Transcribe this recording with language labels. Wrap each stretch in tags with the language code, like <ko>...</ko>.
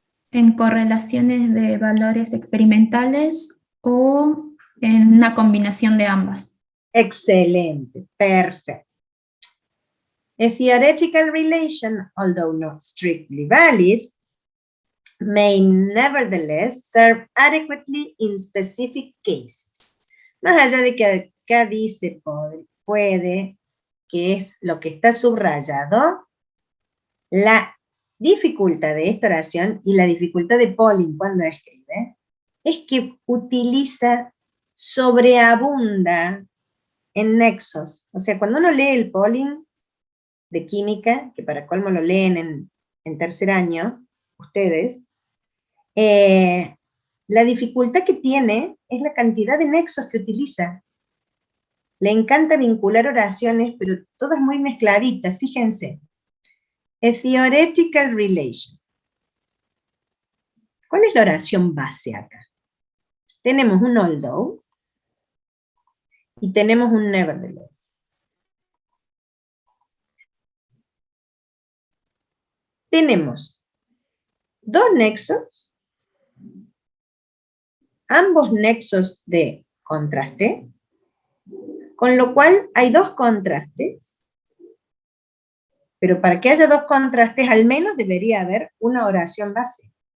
<es>En correlaciones de valores experimentales o en una combinación de ambas. Excelente, perfecto.</es> <en>A theoretical relation, although not strictly valid, may nevertheless serve adequately in specific cases.</en> <es>Más allá de que acá dice puede, que es lo que está subrayado, la dificultad de esta oración y la dificultad de Pauling cuando escribe es que utiliza, sobreabunda en nexos. O sea, cuando uno lee el Pauling de química, que para colmo lo leen en tercer año, ustedes, la dificultad que tiene es la cantidad de nexos que utiliza. Le encanta vincular oraciones, pero todas muy mezcladitas, fíjense.</es> <en>A theoretical relation.</en> <es>¿Cuál es la oración base acá? Tenemos un although y tenemos un nevertheless. Tenemos dos nexos, ambos nexos de contraste, con lo cual hay dos contrastes, pero para que haya dos contrastes al menos debería haber una oración base.</es>